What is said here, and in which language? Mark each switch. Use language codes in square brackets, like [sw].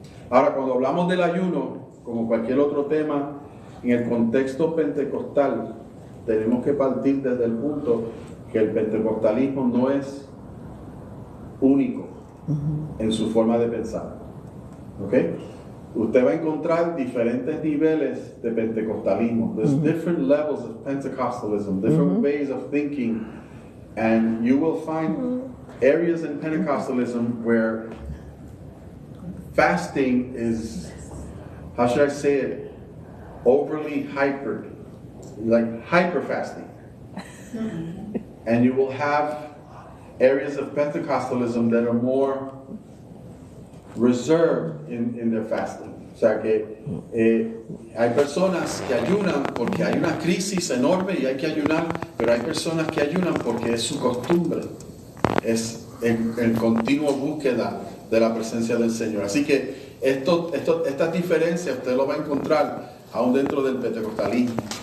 [es] Ahora, cuando hablamos del ayuno, como cualquier otro tema, en el contexto pentecostal, tenemos que partir desde el punto que el pentecostalismo no es único en su forma de pensar. ¿Ok? Usted va a encontrar diferentes niveles de pentecostalismo. [en] There's different levels of Pentecostalism, different ways of thinking, and you will find areas in Pentecostalism where fasting is, how should I say it, overly hypered, like hyper fasting. And you will have areas of Pentecostalism that are more reserved in their fasting. [es] O sea que hay personas que ayunan porque hay una crisis enorme y hay que ayunar, pero hay personas que ayunan porque es su costumbre, es el continuo búsqueda de la presencia del Señor. Así que estas diferencias usted lo va a encontrar aún dentro del pentecostalismo.